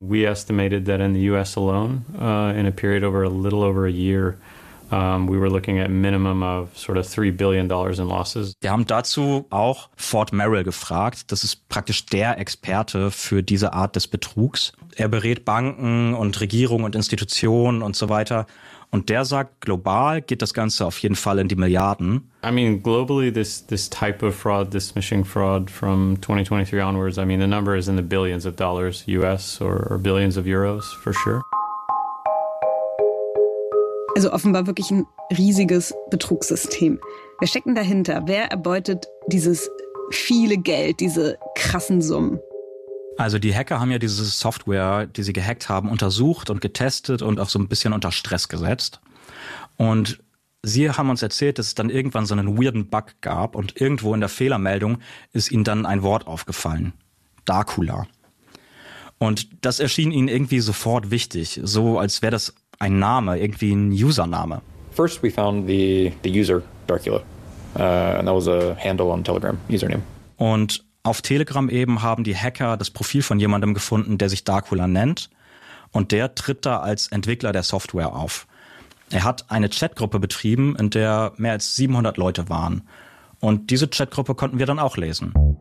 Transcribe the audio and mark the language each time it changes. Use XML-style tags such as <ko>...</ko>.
<en>We estimated that in the US alone, in a period over a little over a year, we were looking at minimum of sort of $3 billion in losses.</en> <de>Wir haben dazu auch Fort Merrill gefragt. Das ist praktisch der Experte für diese Art des Betrugs. Er berät Banken und Regierungen und Institutionen und so weiter. Und der sagt, global geht das Ganze auf jeden Fall in die Milliarden. I mean, globally, this type of fraud, this phishing fraud from 2023 onwards, I mean, the number is in the billions of dollars, US or billions of euros for sure. Also offenbar wirklich ein riesiges Betrugssystem. Wer steckt denn dahinter? Wer erbeutet dieses viele Geld, diese krassen Summen? Also die Hacker haben ja diese Software, die sie gehackt haben, untersucht und getestet und auch so ein bisschen unter Stress gesetzt. Und sie haben uns erzählt, dass es dann irgendwann so einen weirden Bug gab und irgendwo in der Fehlermeldung ist ihnen dann ein Wort aufgefallen. Dracula. Und das erschien ihnen irgendwie sofort wichtig, so als wäre das ein Name, irgendwie ein Username.</de> <en>First we found the user Dracula. And that was a handle on Telegram, username.</en> <de>Und auf Telegram eben haben die Hacker das Profil von jemandem gefunden, der sich Dracula nennt. Und der tritt da als Entwickler der Software auf. Er hat eine Chatgruppe betrieben, in der mehr als 700 Leute waren. Und diese Chatgruppe konnten wir dann auch lesen.</de>